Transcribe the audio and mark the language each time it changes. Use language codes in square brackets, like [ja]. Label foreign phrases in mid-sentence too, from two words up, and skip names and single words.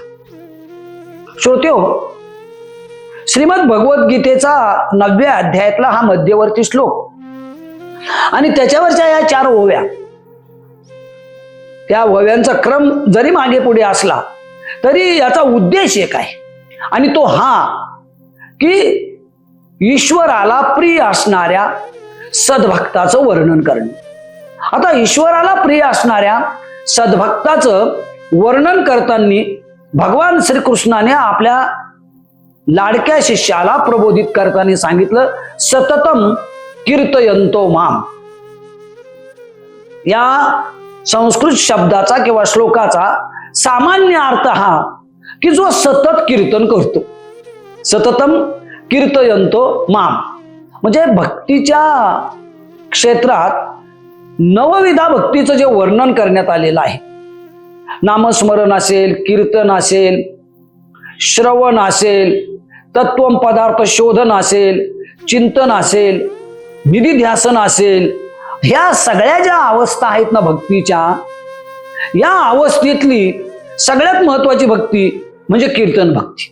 [mr] श्रोत्यो, श्रीमद भगवद्गीतेचा 9व्या अध्यायातला हा मध्यवर्ती श्लोक आणि त्याच्यावरच्या या 4 ओव्या, त्या ओव्यांचा क्रम जरी मागे पुढे असला तरी याचा उद्देश एक आहे, आणि तो हा की ईश्वराला प्रिय असणाऱ्या सद्भक्ताचं वर्णन करणे. आता ईश्वराला प्रिय असणाऱ्या सद्भक्ताचं वर्णन करताना भगवान श्रीकृष्णाने आपल्या लाडक्या शिष्याला प्रबोधित करताना सांगितलं, [sa] सततम कीर्तयंतो माम. [mr] या संस्कृत शब्दाचा किंवा श्लोकाचा सामान्य अर्थ हा की जो सतत कीर्तन करतो. [sa] सततम कीर्तयंतो माम [mr] म्हणजे भक्तीच्या क्षेत्रात नवविधा भक्तीचं जे वर्णन करण्यात आलेलं आहे, नामस्मरण असेल, कीर्तन असेल, श्रवण असेल, तत्व पदार्थ शोधन असेल, चिंतन असेल, निधिध्यासन असेल, ह्या सगळ्या ज्या अवस्था आहेत ना भक्तीच्या, या अवस्थेतली सगळ्यात महत्वाची भक्ती म्हणजे कीर्तन भक्ती.